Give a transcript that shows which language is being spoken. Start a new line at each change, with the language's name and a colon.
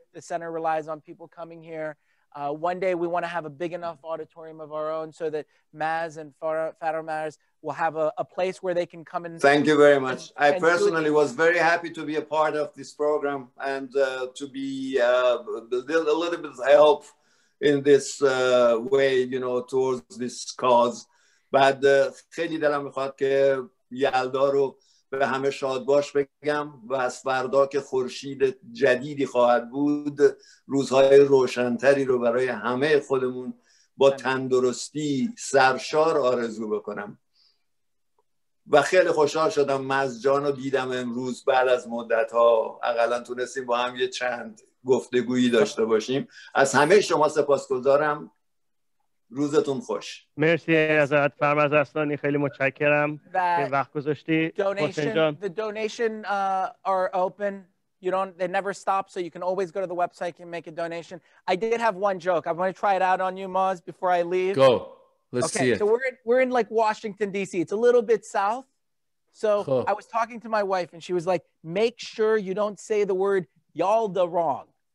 English: The center relies on people coming here. One day we want to have a big enough auditorium of our own so that Maz and Faramaz will have a place where they can come and. Thank you very much. I personally was very happy to be a part of this program and to be a little bit of help in this way, towards this cause.
Persian: بعد خیلی دلم میخواد که یلدا رو به همه شاد باش بگم و از فردا که خورشید جدیدی خواهد بود روزهای روشنتری رو برای همه خودمون با تندرستی سرشار آرزو بکنم. و خیلی خوشحال شدم مزجان رو دیدم امروز بعد از مدت ها. اقلا تونستیم با هم یه چند گفتگویی داشته باشیم. از همه شما سپاسگزارم. روزتون خوش. مرسی ازت فرمز اصلانی، خیلی متشکرم که وقت گذاشتی. حسین جان.
English: The donation are open. They never stop, so you can always go to the website and make a donation. I did have one joke. I want to try it out on you, Maz, before I leave. Go. Let's see it. So we're in like Washington, D.C. It's a little bit south. So I was talking to my wife, and she was like, make sure you don't say the word Yalda wrong.